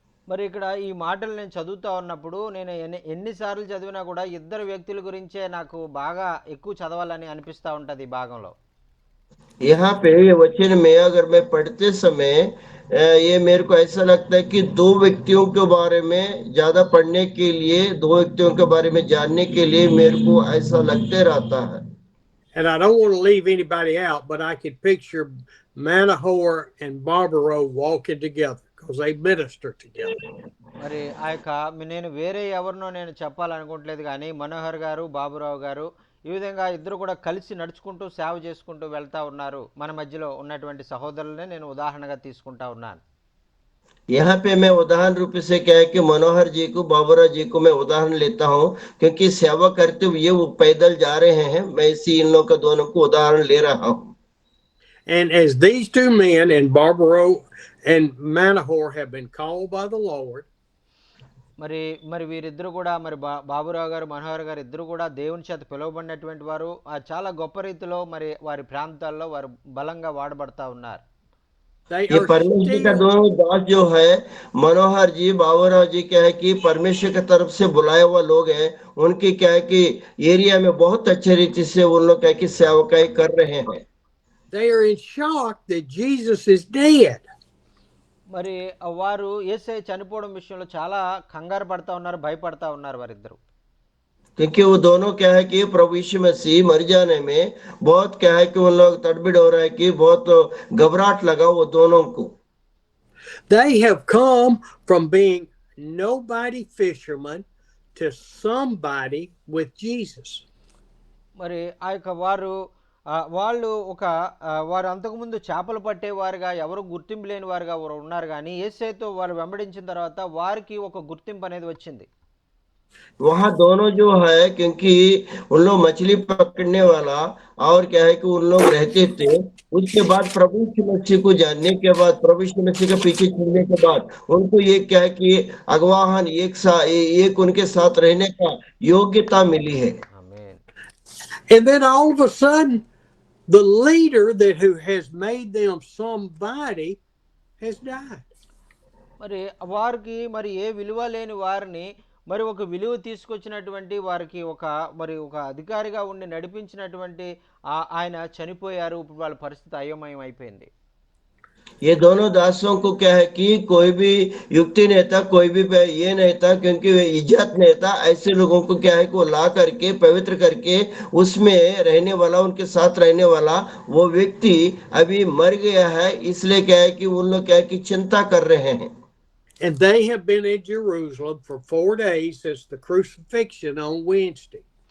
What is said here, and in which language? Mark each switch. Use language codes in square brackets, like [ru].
[te] మరి ఇక్కడ ఈ మాటలు నేను చదువుతా ఉన్నప్పుడు నేను ఎన్నిసార్లు చదివినా కూడా ఇద్దరు వ్యక్తుల గురించే నాకు బాగా ఎక్కువ చదవాలని అనిపిస్తూ ఉంటుంది ఈ భాగంలో. [hi] यहाँ पे ये वचन में अगर मैं पढ़ते समय ये मेरे को ऐसा लगता है कि दो व्यक्तियों के बारे में ज्यादा पढ़ने के लिए, दो व्यक्तियों के बारे में जानने के लिए मेरे को ऐसा लगते रहता है। [en] And I don't want to leave anybody out, but I could picture Manahoor and Barbaro walking together because they minister together. [te] మరి ఆ యొక్క నేను వేరే ఎవరినో నేను చెప్పాలనుకోవట్లేదు, కానీ మనోహర్ గారు, బాబురావు గారు ఈ విధంగా ఇద్దరు కూడా కలిసి నడుచుకుంటూ సేవ చేసుకుంటూ వెళ్తా ఉన్నారు. మన మధ్యలో ఉన్నటువంటి సహోదరులనే నేను ఉదాహరణగా తీసుకుంటా ఉన్నాను. [hi] यहाँ पे मैं उदाहरण रूप से क्या है कि मनोहर जी को, बाबूराव जी को मैं उदाहरण लेता हूँ, क्योंकि सेवा करते हुए वो पैदल जा रहे हैं। मैं इसी इन लोगों का दोनों को उदाहरण ले रहा हूँ। [en] And as these two men, and Barbaro and Manohor, have been called by the Lord, [te] మరి మరి వీరిద్దరు కూడా మరి బాబురావు గారు మనోహర్ గారు ఇద్దరు కూడా దేవుని చేత పిలువబడినటువంటి వారు చాలా గొప్ప రీతిలో మరి వారి ప్రాంతాల్లో వారు బలంగా వాడబడతా ఉన్నారు. [en] they [hi] ये [en] are [hi] परमेश्वर का [en] still [hi] दोनों दास जो है मनोहर जी बाबूराव जी क्या है कि परमेश्वर की तरफ से बुलाए हुआ लोग हैं, उनकी क्या है कि एरिया में बहुत अच्छे रीति से उन लोग क्या है कि सेवकाई कर रहे हैं. [en] they are in shock that Jesus is dead. [te] మరి వారు యేసయ్య చనిపోవడం విషయంలో చాలా కంగారు పడతా ఉన్నారు, భయపడతా ఉన్నారు వారిద్దరు. [hi] क्योंकि वो दोनों क्या है कि प्रभु यीशु मसीह मर जाने में बहुत क्या है कि उन लोग तड़बिड़ हो रहा है कि बहुत घबराहट लगा वो दोनों को. [en] They have come from being nobody fishermen to somebody with Jesus. [te] మరి ఆ యొక్క వాళ్ళు వారు అంతకుముందు చేపలు పట్టేవారుగా ఎవరు గుర్తింపు లేని వారుగా ఉన్నారు, కానీ యేసయ్యతో వారు వెంబడించిన తర్వాత వారికి ఒక గుర్తింపు అనేది వచ్చింది. [hi] वहां दोनों जो है क्योंकि उन लोग मछली पकड़ने वाला और क्या है कि उन लोग रहते थे. उसके बाद प्रभु यीशु मसीह को जानने के बाद प्रभु यीशु मसीह के पीछे चलने के बाद उनको ये क्या है कि अगवाहन एक उनके साथ रहने का योग्यता मिली है. [te] ఆమేన్. [en] And then all of a sudden, the leader who has made them somebody has died. [te] మరి వారికి మరి ఏ విలువ లేని వారిని మరి ఒక విలువ తీసుకొచ్చినటువంటి వారికి ఒక అధికారిగా ఉండి నడిపించినటువంటి ఆయన చనిపోయారు. ఇప్పుడు వాళ్ళ పరిస్థితి అయోమయం అయిపోయింది. [hi] ये दोनों दासों को क्या है कि कोई भी युक्ति नहीं था, कोई भी ये नहीं था, क्योंकि इज्जत नहीं था. ऐसे लोगों को क्या है कि वो ला करके पवित्र करके उसमें रहने वाला, उनके साथ रहने वाला वो व्यक्ति अभी मर गया है. इसलिए क्या है कि उन लोग क्या है कि चिंता कर रहे हैं. [en] And they have been in Jerusalem for 4 days since the crucifixion on Wednesday.